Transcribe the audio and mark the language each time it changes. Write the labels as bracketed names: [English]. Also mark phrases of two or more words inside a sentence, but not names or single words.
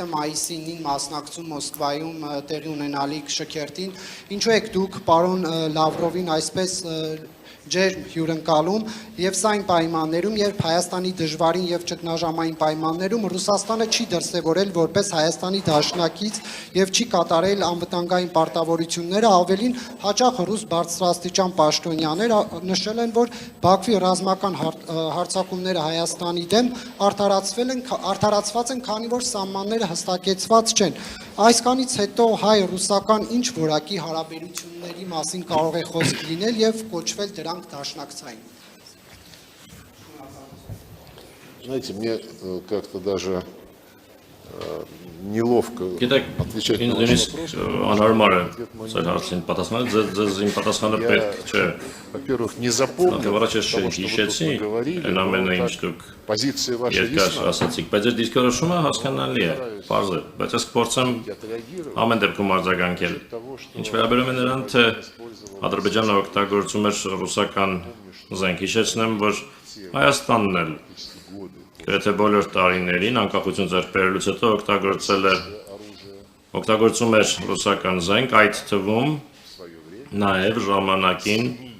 [Armenian] մայիսի 9-ին մասնակցում Մոսկվայում տեղի ունենալիք շքերթին, ինչու եք դուք պարոն Լավրովին այսպես ջերմ հյուրընկալում եւ սա այն պայմաններում, երբ Հայաստանի դժվարին եւ ճգնաժամային պայմաններում Ռուսաստանը չի դրսեւորել որպես Հայաստանի դաշնակից եւ չի կատարել անվտանգային պարտավորությունները, ավելին հաճախ ռուս բարձրաստիճան պաշտոնյաներ նշել են, որ Բաքվի ռազմական հարձակումները Հայաստանի դեմ արդարացված են, քանի որ սահմանները հստակեցված չեն։ Այսքանից հետո հայ-ռուսական ինչ որակի հարաբերությունների մասին կարող է խոսք լինել եւ կոչվել դրանք դաշնակցային։ [Russian] Знаете, мне как-то даже неловко отвечать на ваш вопрос. Во-первых, не запомнил того, что вы говорили, позиции вашей [Armenian] վիճակի Եթե բոլոր տարիներին անկախություն ձեռք բերելուց հետո օգտագործում էր ռուսական զենք, այդ թվում նաև ժամանակին